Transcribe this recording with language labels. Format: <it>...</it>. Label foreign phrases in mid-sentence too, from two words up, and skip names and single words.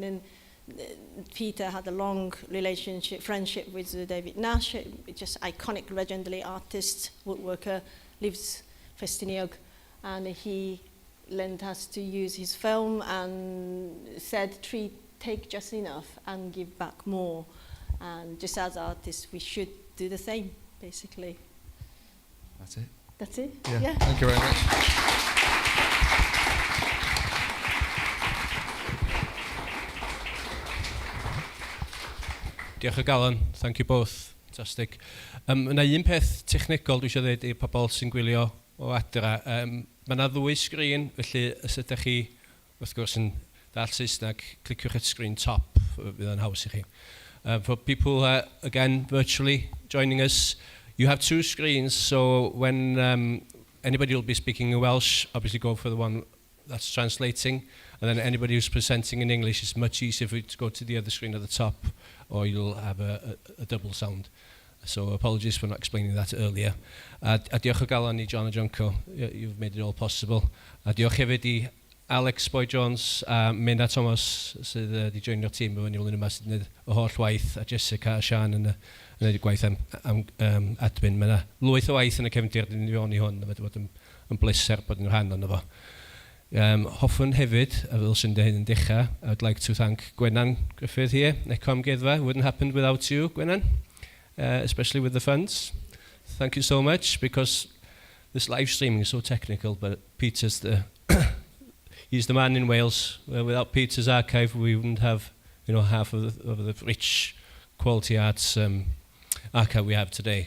<en>And then Peter had a long friendship with David Nash, just iconic, legendary artist, woodworker, lives Festiniog, and he lent us to use his film and said, take just enough and give back more. And just as artists, we should do the same, basically. That's it. That's it? Yeah. Thank you very much.</en> <cy>Diolch o galon.</cy> <en>Thank you both. Fantastic.</en> <cy>Yna un peth technegol dwi eisiau dweud i'r pobl sy'n gwylio o adra. Mae yna ddwy sgrin, felly os ydych chi, wrth gwrs, yn dall Saesneg, cliciwch at</cy> <en>screen top,</en> <cy>fydd yn haws i chi.</cy> <en>For people, again, virtually joining us, you have two screens, so when anybody will be speaking in Welsh, obviously go for the one that's translating, and then anybody who's presenting in English, it's much easier for you to go to the other screen at the top, or you'll have a double sound. So apologies for not explaining that earlier.</en> <cy>A diolch o galon I John a Junco,</cy> <en>you've made it all possible.</en> <cy>A diolch hefyd I Alex Boyd-Jones a Mena Thomas sydd wedi joinio'r tîm efo ni flwyddyn yma sydd wedi gwneud y holl waith, a Jessica a Sian yn gwneud y gwaith admin. Mae yna lwyth o waith yn y cefndir dyn ni fewn I hwn, a wedi bod yn bleser bod yn rhan o'n efo. Hoffwn hefyd, a fel sy'n dweud yn dechrau,</cy> <en>I would like to thank Gwenan Griffith here, Necom Geddfa. It wouldn't happen without you, Gwenan, especially with the funds. Thank you so much, because this live streaming is so technical, but Peter's he's the man in Wales. Without Peter's archive, we wouldn't have, half of the rich quality arts archive we have today.</en>